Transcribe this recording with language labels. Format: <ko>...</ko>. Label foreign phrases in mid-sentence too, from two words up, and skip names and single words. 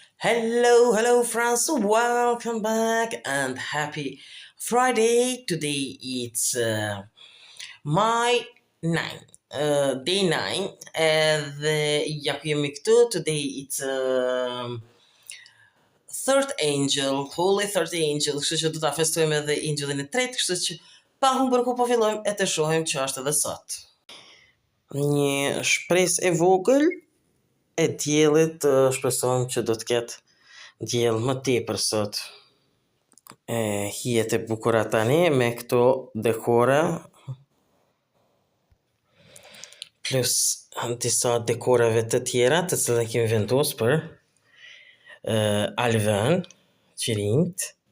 <en>Hello friends, welcome back and happy Friday. Today it's my 9, day 9.</en> <sq>Ja ku jemi këtu.</sq> <en>Today it's third angel, holy third angel,</en> <sq>kështu që do ta festojmë edhe angelin e tretë, kështu që pa humbur ku po fillojmë e të shohim që është edhe sot. Një shpresë e vogël e diellit, shpresojmë që do të ketë diell më tepër sot. Hijet e bukura tani me këto dekora plus disa dekorave të tjera të cilat kemi vendosur për alvën, qirinjt.</sq>